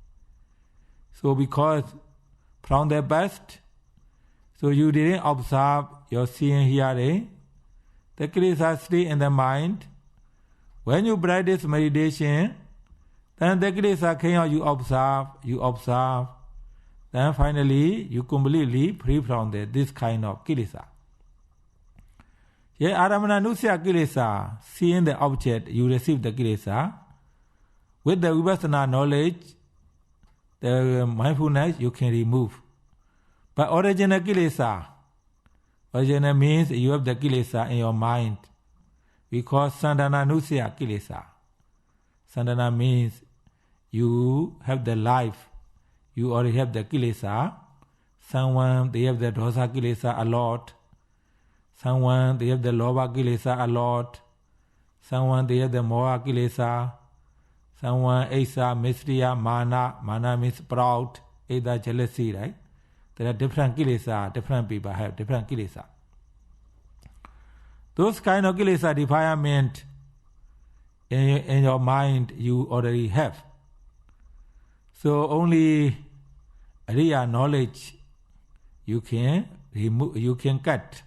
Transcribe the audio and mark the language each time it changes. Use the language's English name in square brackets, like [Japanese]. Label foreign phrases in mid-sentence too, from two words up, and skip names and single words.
[English] So because from the past, so you didn't observe your seeing, hearing, the kilesa stay in the mind. When you practice meditation, then the kilesa came out, you observe, then finally you completely free from this kind of kilesa. [Pali] Yeah, aramana nusya kilesa, [English] seeing the object, you receive the kilesa. With the vipassana knowledge, the mindfulness you can remove. But original kilesa, original means you have the kilesa in your mind. [Pali] We call sandana nusya kilesa. [English] Sandana means you have the life. You already have the kilesa. Someone, they have the [Pali] dosa kilesa [English] a lot. Someone, they have the [Pali] lobha kilesa [English] a lot. Someone, they have the [Pali] moha kilesa. [English] Someone, [Pali] esa, misriya, mana [English] means proud, either jealousy, right? There are different kilesa, different people have different kilesa. Those kind of kilesa defilement in your mind you already have. So only real knowledge you can remove, you can cut.